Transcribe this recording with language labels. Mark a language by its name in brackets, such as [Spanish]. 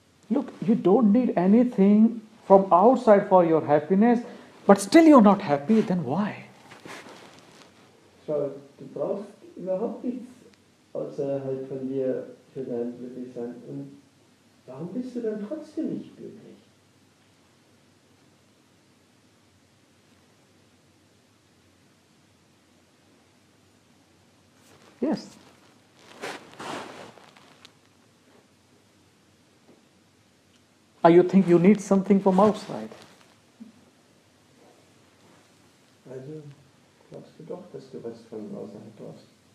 [English] Look, you don't need anything from outside for your happiness, but still you're not happy, then why? [German] Schau, du brauchst überhaupt nichts außerhalb von dir für dein Glücklichsein. Und warum bist du dann trotzdem nicht glücklich? [English] Yes. Or you think you need something from outside? [German] Also glaubst du doch, dass du was von außerhalb brauchst.